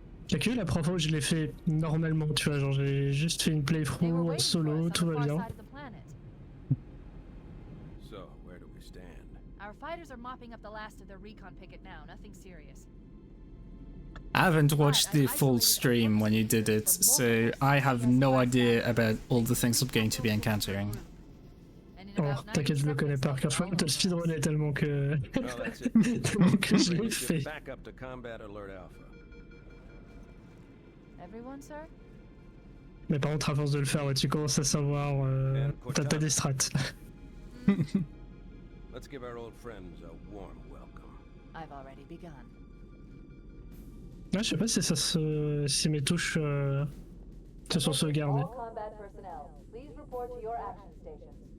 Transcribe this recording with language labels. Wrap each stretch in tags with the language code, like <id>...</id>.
<fr>Y'a que la première fois où je l'ai fait normalement, tu vois, genre j'ai juste fait une playthrough en solo, tout va bien.</fr> <en>So, where do we stand? Our fighters are mopping up the last of their recon picket now, nothing serious. I haven't watched the full stream when you did it, so I have no idea about all the things I'm going to be encountering.</en> <fr>Oh, t'inquiète, je le connais par cœur. Je crois que t'as le speedrunné tellement que... tellement que je l'ai fait.</fr> <en>Back up to combat alert alpha. Everyone, sir?</en> <fr>Mais par contre, à force de le faire, ouais, tu commences à savoir... t'as des strats.</fr> <en>Let's give our old friends a warm welcome. I've already begun.</en> <fr>Ah, je sais pas si ça se... si mes touches se sont sauvegardées.</fr> <en>All combat personnel, please report to your action stations.</en>